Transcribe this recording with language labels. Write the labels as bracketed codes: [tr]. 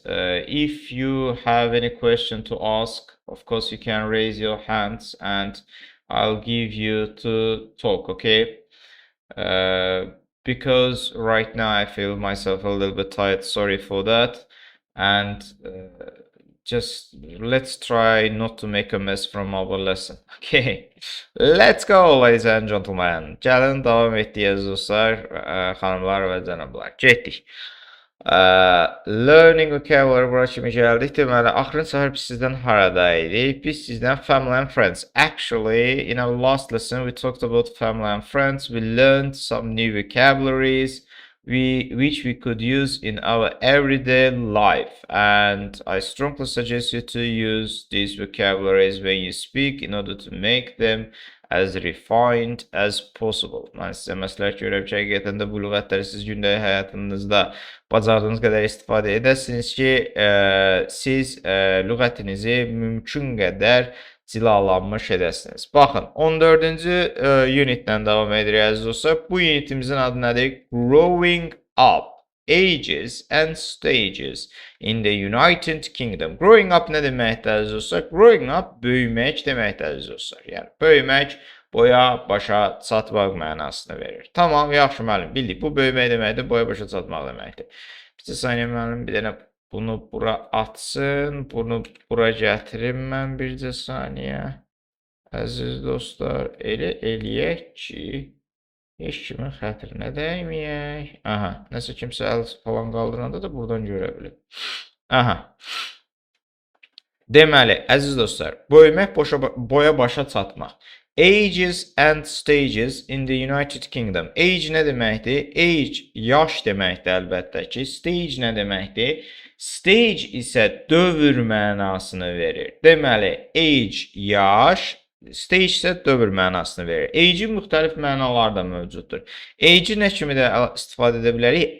[en] If you have any question to ask, of course, you can raise your hands and I'll give you to talk, okay? Because right now I feel myself a little bit tired. Sorry for that. And just let's try not to make a mess from our lesson. Okay, let's go, ladies and gentlemen. [az] Gəlin davam etdik dostlar, xanımlar və cənablar. Getdik. Learning vocabulary bura kimi gəldik. Deməli, axırıncı səhər biz sizdən harada idik? Biz sizdən [en] family and friends. Actually, in our last lesson, we talked about family and friends. We learned some new vocabularies which we could use in our everyday life. And I strongly suggest you to use these vocabularies when you speak in order to make them as refined as possible. [az] Mən sizə məsləhət görürəm ki, həqiqətən də bu lüğətləri siz gündəlik həyatınızda bacardığınız qədər istifadə edəsiniz ki, siz lüğətinizi mümkün qədər cilalanmış edəsiniz. Baxın, 14-cü unitdən davam edirik əziz dostlar. Bu unitimizin adı nədir? [en] Growing up. Ages and stages in the United Kingdom. [az] Growing up nə deməkdir əziz dostlar? Growing up böyümək deməkdir əziz dostlar. Yəni böyümək boya başa çatmaq mənasını verir. Tamam, yaxşı müəllim, bildik. Bu böyümək deməkdir, boya başa çatmaq deməkdir. Bir saniyə müəllim, bir dənə bunu bura atsın, bunu bura gətirim mən bircə saniyə. Əziz dostlar, elə eləyək ki, heç kimin xətrinə dəyməyək. Aha, nəsə kimsə əl falan qaldıranda da buradan görə bilir. Aha. Deməli, əziz dostlar, böyümək boya başa çatmaq. [en] Ages and stages in the United Kingdom. [az] Age nə deməkdir? Age, yaş deməkdir əlbəttə ki. Stage nə deməkdir? Stage isə dövr mənasını verir. Deməli, age, yaş, stage isə dövr mənasını verir. Age-in müxtəlif mənaları da mövcuddur. Age-i nə kimi də istifadə edə bilərik?